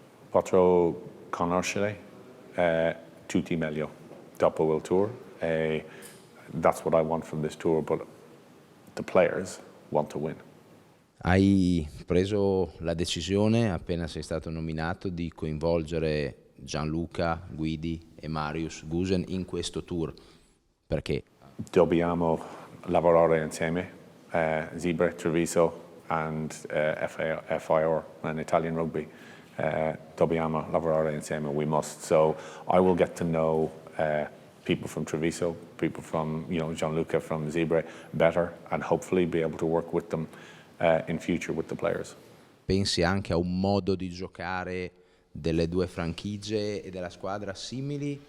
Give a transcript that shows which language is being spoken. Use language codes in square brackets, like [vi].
[it] Potro conoscere tutti meglio dopo il tour. [en] That's what I want from this tour, but the players want to win. [it] Hai preso la decisione, appena sei stato nominato, di coinvolgere Gianluca, Guidi e Marius Gusen in questo tour. Perché? Dobbiamo lavorare insieme, Zebre, Treviso and FIR, [en] and Italian Rugby. [it] Dobbiamo lavorare insieme, [en] we must. So I will get to know people from Treviso, people from Gianluca from Zebre better, and hopefully be able to work with them in future with the players. [it] Pensi anche a un modo di giocare delle due franchigie e della squadra simili?